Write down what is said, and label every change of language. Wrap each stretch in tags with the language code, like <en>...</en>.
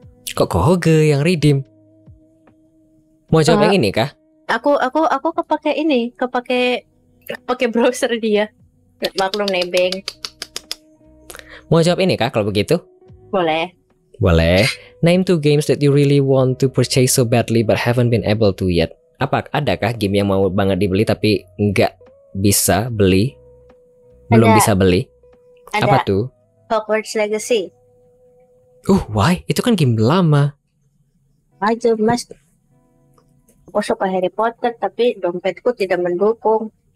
<id>Kok Kohoge yang redeem? Mau jawab yang ini kah? Aku kepake browser dia. Maklum nebeng. Mau jawab ini kah kalau begitu? Boleh.</id> <en>Name 2 games that you really want to purchase so badly but haven't been able to yet.</en> <id>Adakah game yang mau banget dibeli tapi nggak bisa beli? Belum bisa beli? Ada. Apa tuh? Hogwarts Legacy.</id> <en>Why?</en> <id>Itu kan game lama. Aja Mas. Aku suka Harry Potter tapi dompetku tidak mendukung.</id>